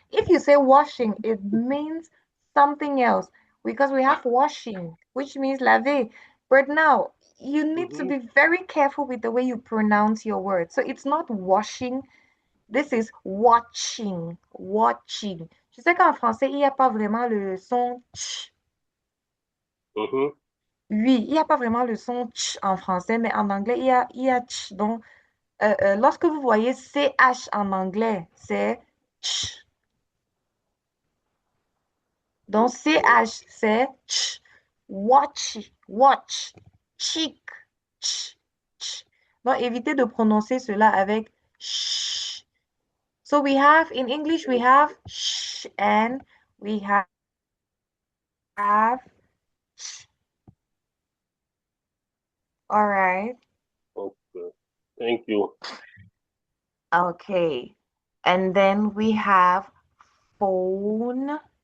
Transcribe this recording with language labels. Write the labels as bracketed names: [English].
[English] If you say washing, it means something else because we have washing, which means laver. But now you need to be very careful with the way you pronounce your words. So it's not washing. This is watching, watching. [French] Je sais qu'en français, il n'y a pas vraiment le son ch. Oui, il n'y a pas vraiment le son ch en français, mais en anglais, il y a ch. Donc, lorsque vous voyez CH en anglais, c'est ch. Donc, CH, c'est ch. [English] Watch, watch, cheek, [French] ch, ch. Donc, évitez de prononcer cela avec sh. [English] So we have, in English, we have sh and we have ch. All right. Okay. Thank you. Okay. And then we have phone.